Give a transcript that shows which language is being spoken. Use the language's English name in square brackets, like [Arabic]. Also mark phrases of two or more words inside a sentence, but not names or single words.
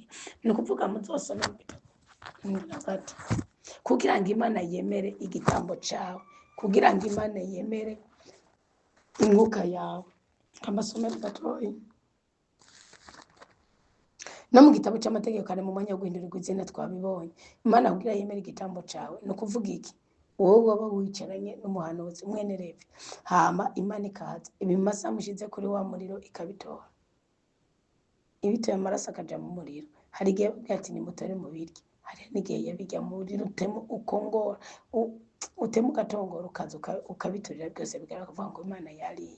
[Rundi] Ni ukuvuga muzosome ati kugira ngo Imana yemere igitambo cyawe, kugira ngo Imana yemere umwuka yawe. Kamasomero gatoyi no mu gitabo cy'amategeko kare mu mwanya wo guhindurirwa izina twabibonye. Imana kugira yemere igitambo cyawe no kuvuga iki? Wowe waba wicaranye n'umuhanuzi mwene Levi, hama Imana ikaza ibimasa mushize kuri wa muriro ikabitora, ibitoye amaraso akaja mu muriro. hari igihe yababwira ati nimutore mubirye, hari n'igihe yabirya muri rutemu ukongora utema ugatongora ukaza ukabiturira byose bigaragara kuvuga ngo Imana yariye.